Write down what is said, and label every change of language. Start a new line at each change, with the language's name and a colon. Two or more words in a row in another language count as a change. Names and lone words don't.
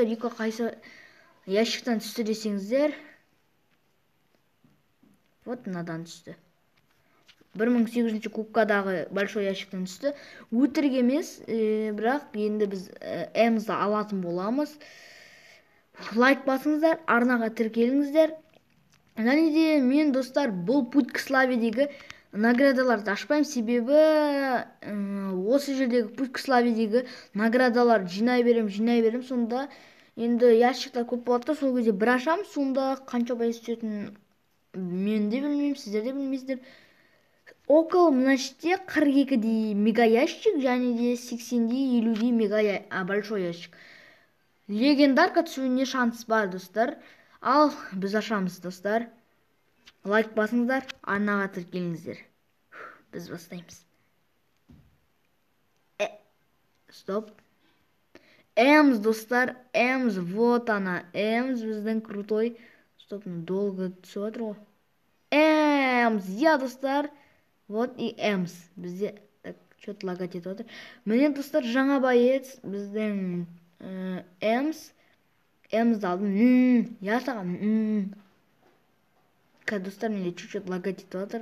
Kazakh: Рика қайсы ящиктан түсті десеңіздер, вот мынадан түсті. 1800 кубкадағы
Russian: большой ящиктан
Kazakh: түсті. Өтірік емес, бірақ енді біз Эмсді алатын боламыз. Лайк басыңыздар, арнаға тіркеліңіздер. Және де мен достар, бұл
Russian: путь к славедегі
Kazakh: наградаларды ашпаймын, себебі осы жердегі
Russian: путь к славедегі
Kazakh: наградалар жинай берем, сонда енді ящиктар көп болады, сол кезде бір ашам, сонда қанша байыз түсетінін мен де білмеймін, сіздер де білмейсіздер. Около мына жерде 42-дей мега ящик, және де 80-дей 50-дей мега
Russian: большой ящик.
Kazakh: Легендарка түсуіне шанс бар достар. Ал біз ашамыз достар. Лайк басыңыздар, арнаға тіркеліңіздер. Біз бастаймыз. Стоп. Эмс достар, Эмс,
Russian: вот она.
Kazakh: Эмс біздің крутой.
Russian: Стоп, долго
Kazakh: түсіп отыр ғой. Эмс, достар.
Russian: Вот и
Kazakh: Эмс. Бізде
Russian: что-то лагать
Kazakh: етіп отыр. Міне достар, жаңа боец біздің Эмс. Эмсді алдым. Саған. Достар, менде
Russian: чуть-чуть лагать
Kazakh: етіп отыр.